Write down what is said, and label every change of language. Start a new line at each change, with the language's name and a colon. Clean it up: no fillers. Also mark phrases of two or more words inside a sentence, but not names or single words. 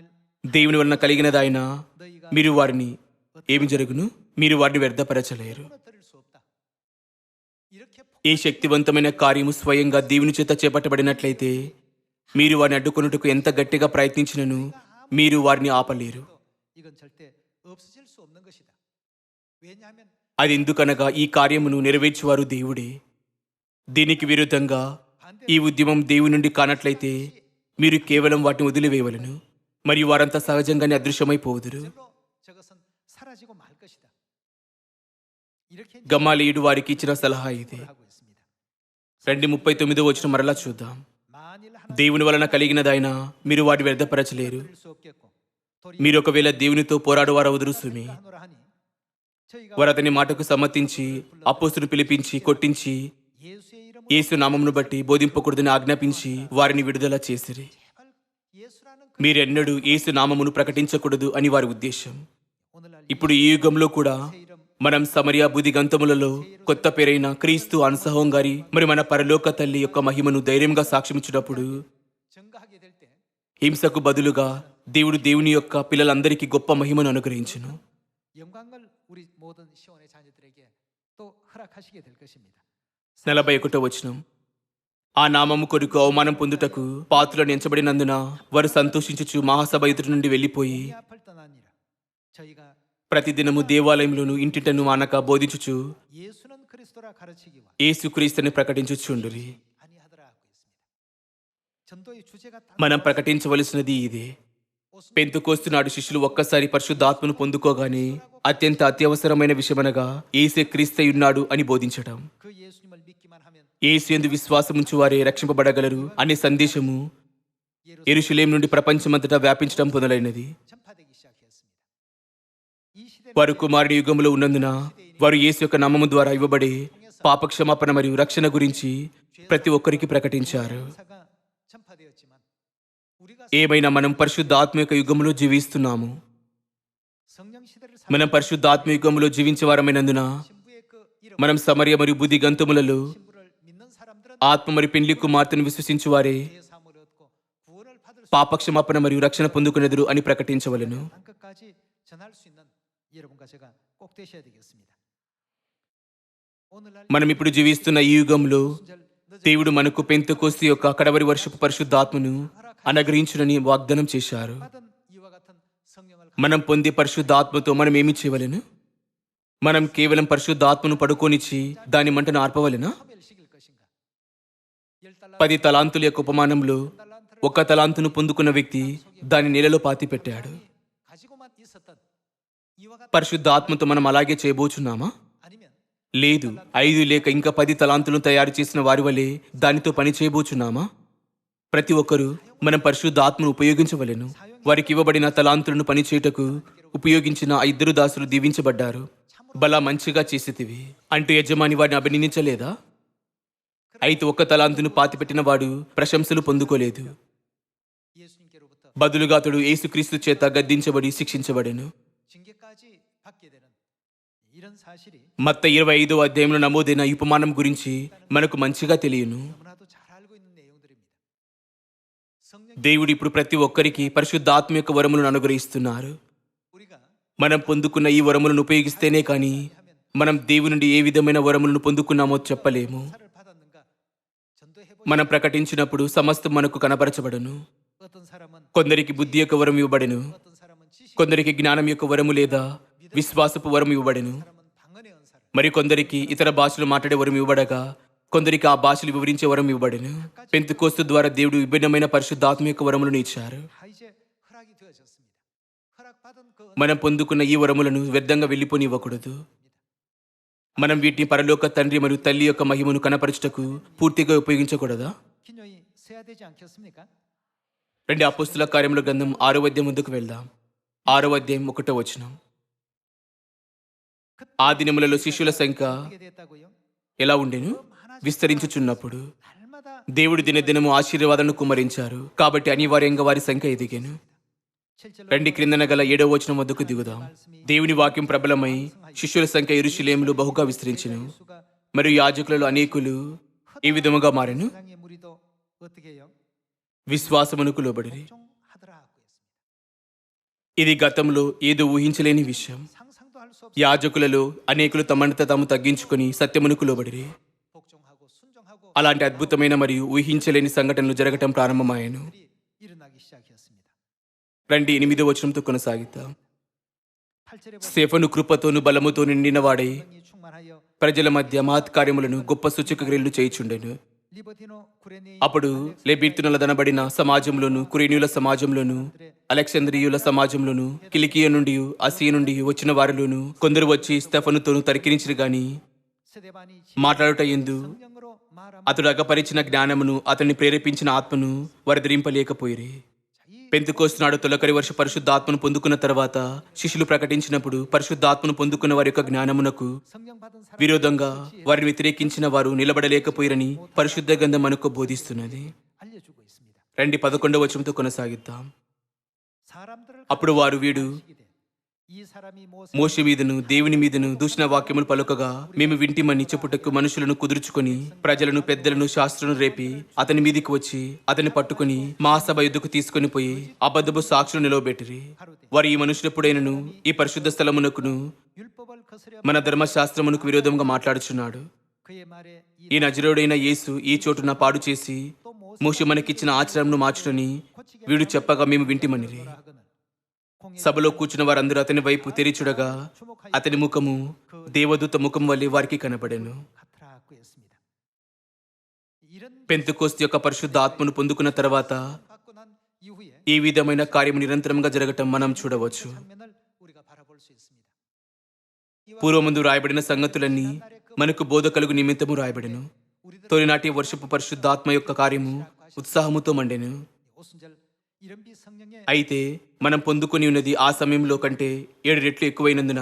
Telugu: దేవుని వలన కలిగినదాయన
Korean: 너희가
Telugu: మీరు వారిని ఏమి జరుగును? మీరు వారిని వ్యర్థపరచలేరు.
Korean: 무너뜨릴 수 없다. 이렇게
Telugu: ఈ శక్తివంతమైన కార్యము స్వయంగా దేవుని చేత చేపట్టబడినట్లయితే మీరు వారిని అడ్డుకొనుటకు ఎంత గట్టిగా ప్రయత్నించినను మీరు వారిని ఆపలేరు.
Korean: 이건 절대 없어질 수 없는 것이다. 왜냐하면
Telugu: అది ఎందుకనగా ఈ కార్యమును నెరవేర్చువారు దేవుడే. దీనికి విరుద్ధంగా ఈ ఉద్యమం దేవుని నుండి కానట్లయితే మీరు కేవలం వాటిని వదిలివేయవలను మరియు వారంతా సహజంగానే అదృశ్యమైపోదురు.
Korean: 절로 저것은 사라지고 말 것이다. 이렇게
Telugu: గమాలీయుడు వారికి ఇచ్చిన సలహా ఇది.
Korean: 하고 있습니다.
Telugu: 2:39 మరలా చూద్దాం.
Korean: 만일 하나
Telugu: దేవుని వలన కలిగినదైనా మీరు వాటి వ్యర్థపరచలేరు.
Korean: 수 없겠고 도리
Telugu: మీరు ఒకవేళ దేవునితో పోరాడువారు వదురుసుమి.
Korean: 하노라 하니 저희가
Telugu: వారు అతని మాటకు సమ్మతించి అపోస్తులను పిలిపించి కొట్టించి
Korean: 예수의 이름으로
Telugu: యేసు నామమును బట్టి బోధింపకూడదని ఆజ్ఞాపించి వారిని విడుదల చేసిరి.
Korean: 제발 예수라는 그
Telugu: మీరెన్నడూ యేసు నామమును ప్రకటించకూడదు అని వారి ఉద్దేశం.
Korean: 오늘날
Telugu: ఇప్పుడు ఈ యుగంలో కూడా
Korean: 새 이름
Telugu: మనం సమరియా బుద్ధి గంతములలో కొత్త పేరైన క్రీస్తు అనుసహం గారి మరి మన పరలోక తల్లి యొక్క మహిమను ధైర్యంగా సాక్ష్యమిచ్చినప్పుడు
Korean: 증가하게 될 때
Telugu: హింసకు బదులుగా దేవుడు దేవుని యొక్క పిల్లలందరికీ గొప్ప మహిమను అనుగ్రహించును.
Korean: 영광을 우리 모든 시온의 자녀들에게 또 허락하시게 될 것입니다.
Telugu: 41 ఆ నామము కొరకు అవమానం పొందుటకు పాత్రలను ఎంచబడినందున వారు సంతోషించుచు మహాసభ ఎదుటి నుండి వెళ్లిపోయి
Korean: 이 앞을 떠나니라. 저희가
Telugu: ప్రతిదినము దేవాలయంలోను ఇంటింటను మానక బోధించుచు
Korean: 예수는 그리스도라 가르치기와
Telugu: యేసుక్రీస్తుని ప్రకటించుచుండురి.
Korean: 아니하더라 하고 있습니다. 전도의 주제가 딱
Telugu: మనం ప్రకటించవలసినది ఇదే. పెంతుకోస్తు నాడు శిష్యులు ఒక్కసారి పరిశుద్ధాత్మను పొందుకోగానే అత్యంత అత్యవసరమైన విషయమనగా యేసే క్రీస్తయున్నాడు అని బోధించటం.
Korean: 그 예수님을 믿기만 하면
Telugu: యేసు యందు విశ్వాసముంచు వారే రక్షింపబడగలరు అనే సందేశము యెరూషలేము నుండి ప్రపంచమంతటా వ్యాపించడం మొదలైనది.
Korean: 전파되기 시작했습니다. 이 시대는
Telugu: వారు కుమారుడి యుగంలో ఉన్నందున వారు యేసు యొక్క నామము ద్వారా ఇవ్వబడే పాపక్షమాపణ మరియు రక్షణ గురించి ప్రతి ఒక్కరికి ప్రకటించారు.
Korean: 사가 전파되었지만 우리가
Telugu: ఏమైనా మనం పరిశుద్ధాత్మ యొక్క యుగంలో జీవిస్తున్నాము.
Korean: 성령 시대를
Telugu: మనం పరిశుద్ధాత్మ యుగంలో జీవించేవారమైనందున
Korean: 신부의 그 이름
Telugu: మనం సమరయ మరియు బుద్ధి గంతములలో
Korean: 신부를 믿는 사람들은
Telugu: ఆత్మ మరియు పెండ్లి కుమార్తెను విశ్వసించు వారే
Korean: 예사함을 얻고 구원을 받을 수
Telugu: పాపక్షమాపణ మరియు రక్షణ పొందుకునేదురు అని ప్రకటించవలెను.
Korean: 한 끝까지 전할 수 있는 여러분과 제가 꼭 되셔야 되겠습니다. 오늘날
Telugu: మనం ఇప్పుడు జీవిస్తున్న ఈ యుగంలో
Korean: 순절 늦은
Telugu: దేవుడు మనకు పెంతెకోస్తు యొక్క కడవరి వర్షపు పరిశుద్ధాత్మను అనుగ్రహించునని వాగ్దానం చేశారు.
Korean: 받은 이와 같은 성령을
Telugu: మనం పొందే పరిశుద్ధాత్మతో మనం ఏమి చేయవలెను? మనం కేవలం పరిశుద్ధాత్మను పడుకోనిచ్చి దాని మంటను ఆర్పవలెనా?
Korean: 소멸시킬 것인가? 10달러
Telugu: 10 తలాంతుల యొక్క ఉపమానంలో
Korean: 달란트를
Telugu: 1 తలాంతును పొందుకున్న వ్యక్తి దాని నేలలో పాతిపెట్టాడు.
Korean: 가지고만 있었던 이와 같은
Telugu: పరిశుద్ధాత్మతో మనం అలాగే చేయబోచున్నామా?
Korean: 아니면
Telugu: లేదు. 5 లేక ఇంకా 10 తలాంతులను తయారు చేసిన వారి వలె దానితో పని చేయబోచున్నామా? ప్రతి ఒక్కరూ మనం పరిశుద్ధాత్మను ఉపయోగించవలెను. వారికి ఇవ్వబడిన తలాంతులను పనిచేయుటకు ఉపయోగించిన ఆ 2 దాసులు దీవించబడ్డారు. బలా మంచిగా చేసేతివి అంటూ యజమాని వారిని అభినందించలేదా? అయితే 1 తలాంతును పాతిపెట్టిన వాడు ప్రశంసలు పొందుకోలేదు.
Korean: 예수님께로부터
Telugu: బదులుగా అతడు యేసుక్రీస్తు చేత గద్దించబడి శిక్షించబడెను.
Korean: 징계까지 받게 되는 이런 사실이
Telugu: మత్త 25వ అధ్యాయంలో నమోదైన ఈ ఉపమానం గురించి మనకు మంచిగా తెలియను.
Korean: 너무나도 잘 알고 있는 내용들입니다. 성령
Telugu: దేవుడు ఇప్పుడు ప్రతి ఒక్కరికి పరిశుద్ధాత్మ యొక్క వరములను అనుగ్రహిస్తున్నారు.
Korean: 우리가
Telugu: మనం పొందుకున్న ఈ వరములను ఉపయోగిస్తేనే కానీ మనం దేవుని నుండి ఏ విధమైన వరములను పొందుకున్నామో చెప్పలేము.
Korean: 사를 받았는가 전도해
Telugu: మనం ప్రకటించినప్పుడు సమస్తం మనకు కనపరచబడను.
Korean: 어떤 사람은
Telugu: కొందరికి బుద్ధి యొక్క వరం ఇవ్వబడెను,
Korean: 어떤 사람은 지식
Telugu: కొందరికి జ్ఞానం యొక్క వరము లేదా విశ్వాసపు వరం ఇవ్వబడెను,
Korean: 사람은 방언의 은사를
Telugu: మరి కొందరికి ఇతర భాషలు మాట్లాడే వరం ఇవ్వబడగా కొందరికి ఆ భాషలు వివరించే వరం ఇవ్వబడెను. పెంతెకోస్తు ద్వారా దేవుడు విభిన్నమైన పరిశుద్ధాత్మ యొక్క వరములను ఇచ్చారు.
Korean: 다 이제 허락이 되어졌습니다. 허락받은 그
Telugu: మనం పొందుకున్న ఈ వరములను వ్యర్థంగా వెళ్ళిపోనివ్వకూడదు. మనం వీటిని పరలోక తండ్రి మరియు తల్లి యొక్క మహిమను కనపరచుటకు పూర్తిగా ఉపయోగించకూడదా?
Korean: 기념이 세야 되지 않겠습니까?
Telugu: రెండు అపోస్తుల కార్యముల గ్రంథం 6వ అధ్యాయం ముందుకు వెళ్దాం. 6వ అధ్యాయం 1వ వచనం. ఆ దినములలో శిష్యుల సంఖ్య
Korean: 어떻게 됐다고요?
Telugu: ఎలా ఉండెను? విస్తరించుచున్నప్పుడు
Korean: 날마다
Telugu: దేవుడు దినదినము ఆశీర్వాదాలను కుమ్మరించారు. కాబట్టి అనివార్యంగా వారి సంఖ్య ఎదిగాను.
Korean: 7절로
Telugu: రండి క్రిందన గల 7వ వచనం వద్దకు దిగుదాం. దేవుని వాక్యం ప్రబలమై శిష్యుల సంఖ్య యెరూషలేములో బహుగా విస్తరించెను.
Korean: 수가
Telugu: మరియు యాజకులలో అనేకులు ఈ విధముగా మారెను.
Korean: 세상의 무리도 어떻게 해요?
Telugu: విశ్వాసమునకు లోబడిరి.
Korean: 복종하더라 하고 했습니다.
Telugu: ఇది గతంలో ఏదో ఊహించలేని విషయం.
Korean: 상상도 할 수 없이
Telugu: యాజకులలో అనేకులు తమంత తాము తగ్గించుకొని సత్యమునకు లోబడిరి.
Korean: 복종하고 순종하고
Telugu: అలాంటి అద్భుతమైన మరియు ఊహించలేని సంఘటనలు జరగటం ప్రారంభమాయను.
Korean: 일이 일어나기 시작했습니다.
Telugu: రండి 8వ వచనంతో కొనసాగిద్దాం.
Korean: 8절에 보면
Telugu: స్టెఫను కృపతోను బలముతో నిండిన వాడై
Korean: 성령이 충만하여
Telugu: ప్రజల మధ్య మహత్కార్యములను గొప్ప సూచక క్రియలు చేయుచుండెను. 리버티노 కురేనీ అప్పుడు లెబీర్తునుల దనబడిన సమాజంలోను కురేనీయుల సమాజంలోను అలెగ్జాంద్రియుల సమాజంలోను కిలికియ నుండి ఆసియా నుండి వచ్చిన వారిలోను కొందరు వచ్చి స్టెఫనుతోను తరికిరించిరి గాని
Korean: 스데반이
Telugu: మాట్లాడుట ఎందు
Korean: 성령으로 말함
Telugu: అతడు అగపరిచిన జ్ఞానమును అతన్ని ప్రేరేపించిన ఆత్మను వారు ధరింపలేకపోయిరి. పెంతెకోస్తు నాడు తొలకరి వర్ష పరిశుద్ధాత్మను పొందుకున్న తర్వాత శిష్యులు ప్రకటించినప్పుడు పరిశుద్ధాత్మను పొందుకున్న వారి యొక్క జ్ఞానమునకు
Korean: 성령 받은 사람
Telugu: విరోధంగా వారిని వ్యతిరేకించిన వారు నిలబడలేకపోయిరని పరిశుద్ధ గ్రంథం మనకు బోధిస్తున్నది.
Korean: 알려주고 있습니다.
Telugu: రండి 11వ వచనంతో కొనసాగిద్దాం.
Korean: 사람들을
Telugu: అప్పుడు వారు వీడు
Korean: 가르치게 돼. 이 사람이
Telugu: మోషే మీదను దేవుని మీదను దూషణ వాక్యములు పలుకగా మేము వింటిమని చెప్పుటకు మనుషులను కుదుర్చుకొని ప్రజలను పెద్దలను శాస్త్రులను రేపి అతని మీదికి వచ్చి అతని పట్టుకుని మహాసభ యుద్ధకు తీసుకొని పోయి అబద్ధపు సాక్షులు నిలవబెట్టిరి. వారు ఈ మనుషులెప్పుడైనను ఈ పరిశుద్ధ స్థలమునకును
Korean: 율법을 거스려
Telugu: మన ధర్మశాస్త్రమునకు విరోధంగా మాట్లాడుచున్నాడు.
Korean: 그의 말에 이
Telugu: ఈ నజరుడైన యేసు ఈ చోటున పాడు చేసి
Korean: 또
Telugu: మోషే మనకిచ్చిన ఆచారంను మార్చుటని వీడు చెప్పగా మేము వింటిమనిరి.
Korean: 하거늘 공인
Telugu: సభలో కూర్చున్న వారందరూ అతని వైపు తెరిచుడగా అతని ముఖము దేవదూత ముఖం వల్లే వారికి కనబడెను.
Korean: 같으라 하고 했습니다. 이런
Telugu: పెంతెకోస్తు యొక్క పరిశుద్ధ ఆత్మను పొందుకున్న తర్వాత
Korean: 받고 난 이후에
Telugu: ఈ విధమైన కార్యము నిరంతరంగా జరగటం మనం చూడవచ్చు.
Korean: 장면을 우리가 바라볼 수 있습니다.
Telugu: పూర్వముందు రాయబడిన సంగతులన్నీ మనకు బోధ కలుగు నిమిత్తము రాయబడెను.
Korean: 우리들
Telugu: తొలినాటి వర్షపు పరిశుద్ధాత్మ యొక్క కార్యము ఉత్సాహముతో మండెను.
Korean: 오순절 이른비 성령의
Telugu: అయితే మనం పొందుకొని ఉన్నది ఆ సమయంలో కంటే 7 రెట్లు ఎక్కువైనందున